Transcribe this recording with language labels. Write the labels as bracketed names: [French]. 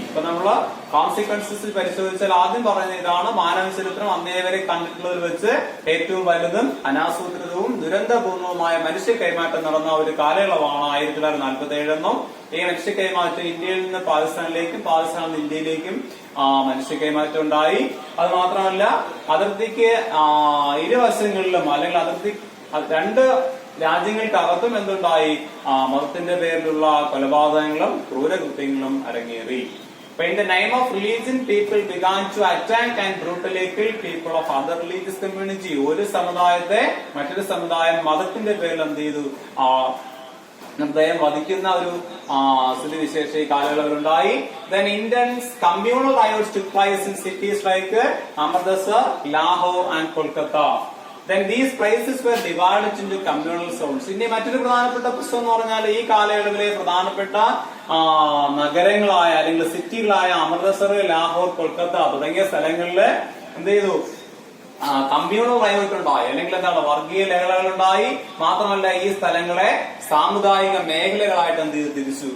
[Malayalam] ഇപ്പൊ നമ്മള് കോൺസിക്വൻസസ് പരിശോധിച്ചാൽ ആദ്യം പറയുന്ന ഇതാണ്, മാനവ ചരിത്രം അന്നേവരെ കണ്ടിട്ടുള്ളതിൽ വെച്ച് ഏറ്റവും വലുതും അനാസൂത്രിതവും ദുരന്തപൂർണവുമായ മനുഷ്യ കൈമാറ്റം നടന്ന ഒരു കാലയളവാണ് 1947 എന്നും ഈ മനുഷ്യ കൈമാറ്റം ഇന്ത്യയിൽ നിന്ന് പാകിസ്ഥാനിലേക്കും പാകിസ്ഥാനിൽ നിന്ന് ഇന്ത്യയിലേക്കും മനുഷ്യ കൈമാറ്റം ഉണ്ടായി. അത് മാത്രമല്ല അതിർത്തിക്ക് ഇരുവശങ്ങളിലും അല്ലെങ്കിൽ അതിർത്തി രണ്ട് രാജ്യങ്ങൾക്കകത്തും എന്തുണ്ടായി? മതത്തിന്റെ പേരിലുള്ള കൊലപാതകങ്ങളും ക്രൂരകൃത്യങ്ങളും അരങ്ങേറി. [English] In the name of religion, people began to attack and brutally kill people of other religious community. [Malayalam] ഒരു സമുദായത്തെ മറ്റൊരു സമുദായം മതത്തിന്റെ പേരിൽ എന്ത് ചെയ്തു? നിർദ്ദയം വധിക്കുന്ന ഒരു സ്ഥിതിവിശേഷ ഈ കാലയളവിലുണ്ടായി. [English] Then intense communal riots took place in cities like Amritsar, Lahore and Kolkata. Then these places were divided into communal zones. [Malayalam] ഇനി മറ്റൊരു പ്രധാനപ്പെട്ട പ്രശ്നം എന്ന് പറഞ്ഞാൽ ഈ കാലയളവിലെ പ്രധാനപ്പെട്ട നഗരങ്ങളായ അല്ലെങ്കിൽ സിറ്റികളായ അമൃത്സർ, ലാഹോർ, കൊൽക്കത്ത തുടങ്ങിയ സ്ഥലങ്ങളിൽ എന്ത് ചെയ്തു? കമ്മ്യൂണൽ റയോട്ട് ഉണ്ടായി, അല്ലെങ്കിൽ എന്താണ് വർഗീയ ലഹളകളുണ്ടായി. മാത്രമല്ല ഈ സ്ഥലങ്ങളെ സാമുദായിക മേഖലകളായിട്ട് എന്ത് ചെയ്തു? തിരിച്ചു.